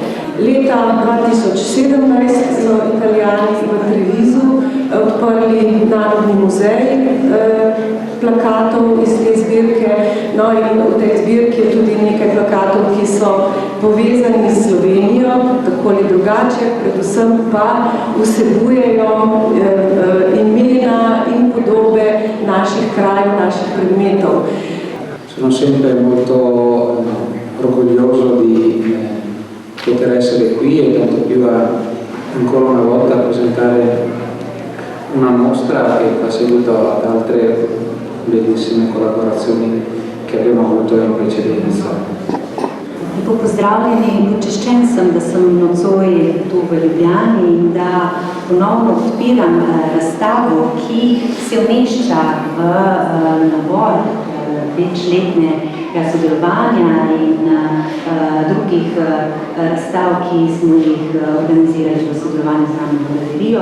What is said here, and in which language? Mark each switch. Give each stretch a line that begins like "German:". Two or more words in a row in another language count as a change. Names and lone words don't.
Slovenian: Leta 2017 so Italijani v Trevisu odprli Narodni muzej plakatov iz te zbirke. No in v tej zbirki je tudi nekaj plakatov, ki so povezani s Slovenijo, tako ali drugače, predvsem pa vsebujejo imena in podobe naših krajev, naših predmetov.
Italian: Sono sempre molto orgoglioso di poter essere qui e tanto più ancora una volta presentare una mostra che fa seguito ad altre bellissime collaborazioni che abbiamo avuto in precedenza.
Slovenian: Lepo pozdravljeni in počaščen sem, da sem nocoj tu v Ljubljani in da ponovno odpiram razstavo, ki se umešča v nabor večletnega sodelovanja in drugih razstav, ki smo jih organizirali v sodelovanju z Narodno galerijo.